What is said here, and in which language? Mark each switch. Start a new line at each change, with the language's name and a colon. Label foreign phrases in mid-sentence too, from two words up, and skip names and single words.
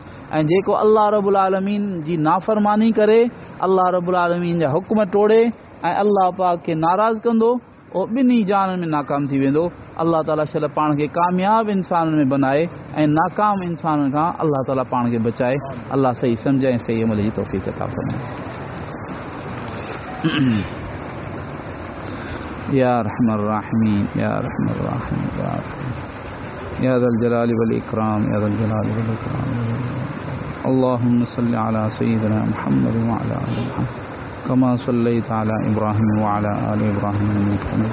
Sindhi: ऐं जेको
Arabic: الله رب العالمين
Sindhi: जी नाफ़रमानी करे,
Arabic: الله رب العالمين
Sindhi: जा हुक्म टोड़े ऐं अल्लाह पाक खे नाराज़ कंदो, उहो ॿिन्ही जहाननि में नाकाम थी वेंदो। अल्लाह ताला शल पाण खे कामयाब इंसाननि में बनाए ऐं नाकाम इंसाननि खां अल्लाह ताला पाण खे बचाए। अल्लाह सही सम्झ ऐं सही अमल जी तौफ़ीक़ अता फ़रमाए।
Arabic: یا ارحم الراحمین یا ارحم الراحمین یا ذا الجلال والاکرام یا ذا الجلال والاکرام. اللهم صل على سيدنا محمد وعلى آل محمد كما صليت على إبراهيم وعلى آل إبراهيم إنك حميد.